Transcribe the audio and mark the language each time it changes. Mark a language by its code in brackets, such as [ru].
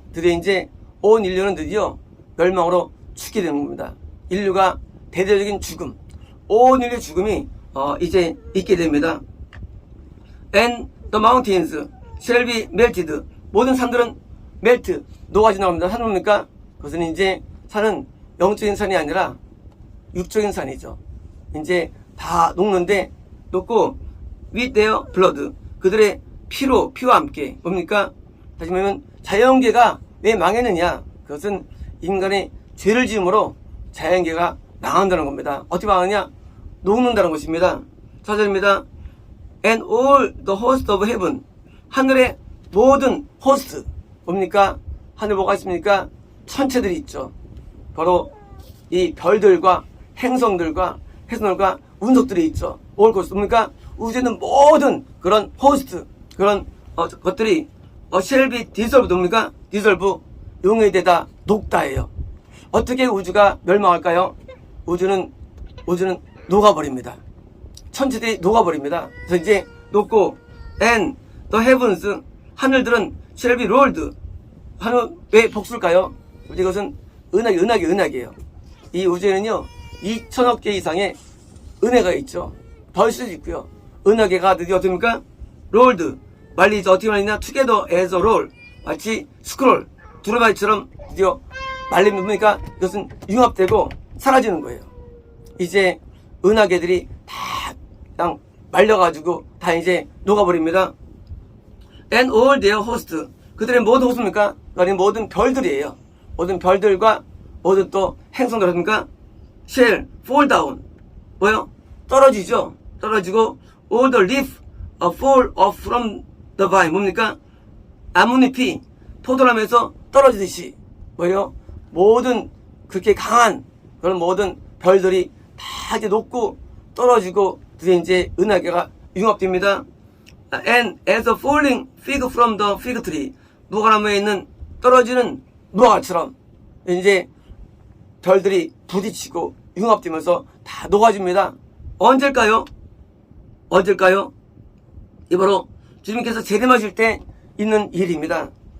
[ko] 드디어 이제 온 인류는 드디어 멸망으로 죽게 되는 겁니다. 인류가 대대적인 죽음, 온 인류의 죽음이 이제 있게 됩니다. [en] And the mountains shall be melted 모든 산들은 melt 녹아진다고 합니다. [ko] 산은 뭡니까? 그것은 이제 산은 영적인 산이 아니라 육적인 산이죠. 이제 다 녹는데 녹고 with their blood 그들의 피와 함께 뭡니까? 다시 말하면 자연계가 왜 망했느냐? 그것은 인간의 죄를 지음으로 자연계가 망한다는 겁니다. 어떻게 망하느냐? 녹는다는 것입니다. 4절입니다. [en] And all the host of heaven 하늘의 모든 호스트 뭡니까? [ko] 하늘 뭐가 있습니까? 천체들이 있죠. 바로 이 별들과 행성들과 해성들과 운석들이 있죠. all host 뭡니까? 우주에는 모든 그런 호스트 그런 것들이 shall be dissolved 뭡니까? dissolve 용해되다 녹다예요. 어떻게 우주가 멸망할까요? 우주는 녹아버립니다. 천체들이 녹아버립니다. 그래서 이제 녹고 and the heavens 하늘들은 shall be rolled 하늘 왜 복수일까요? 이것은 은하계예요. 이 우주에는요 2천억 개 이상의 은하가 있죠. 벌수도 있고요. 은하계가 드디어 어떻습니까? rolled 말리 이제 어떻게 말리냐? together as a roll 마치 스크롤 두루마리처럼 드디어 말리면 이것은 융합되고 사라지는 거예요. 이제 은하계들이 다 그냥 말려가지고 다 이제 녹아버립니다. [en] And all their host 그들의 모든 호스입니까? [ko] 아니 모든 별들이에요. 모든 별들과 모든 또 행성들 합니까? [en] shall fall down 뭐요? [ko] 떨어지죠. [en] 떨어지고 all the leaf fall off from the vine 뭡니까? [ko] 나뭇잎이 포도나무에서 떨어지듯이 뭐요? 모든 그렇게 강한 그런 모든 별들이 다 이제 녹고 떨어지고 드디어 이제 은하계가 융합됩니다. [en] And as a falling fig from the fig tree 무화과나무에 있는 떨어지는 무화과처럼 이제 별들이 부딪히고 [ko] 융합되면서 다 녹아집니다. 언제일까요? 언제일까요? 이 바로 주님께서 재림하실 때 있는 일입니다.